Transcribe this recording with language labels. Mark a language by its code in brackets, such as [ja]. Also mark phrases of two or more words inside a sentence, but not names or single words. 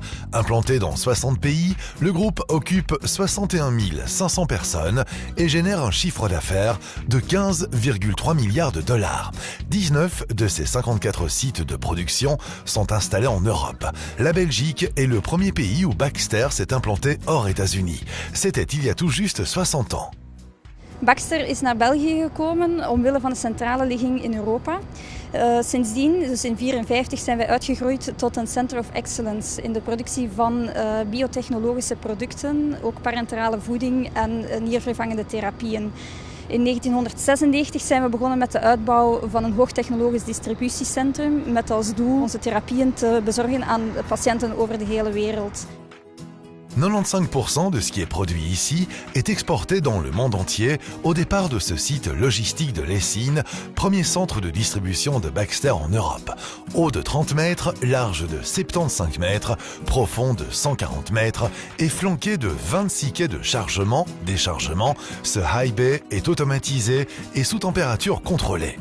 [fr] Implanté dans 60 pays, le groupe occupe 61 500 personnes et génère un chiffre d'affaires de 15,3 milliards de dollars. 19 de ses 54 sites de production sont installés en Europe. La Belgique est le premier pays où Baxter s'est implanté hors États-Unis. C'était il y a tout juste 60 ans. [nl] Baxter is naar België gekomen omwille van de centrale ligging in Europa. Sindsdien, dus in 1954, zijn wij uitgegroeid tot een [en] Center of Excellence [nl] in de productie van biotechnologische producten, ook parenterale voeding en niervervangende therapieën. In 1996 zijn we begonnen met de uitbouw van een hoogtechnologisch distributiecentrum met als doel onze therapieën te bezorgen aan patiënten over de hele wereld. [fr] 95% de ce qui est produit ici est exporté dans le monde entier au départ de ce site logistique de Lessines, premier centre de distribution de Baxter en Europe. Haut de 30 mètres, large de 75 mètres, profond de 140 mètres et flanqué de 26 quais de chargement-déchargement, ce [en] high bay [fr] est automatisé et sous température contrôlée.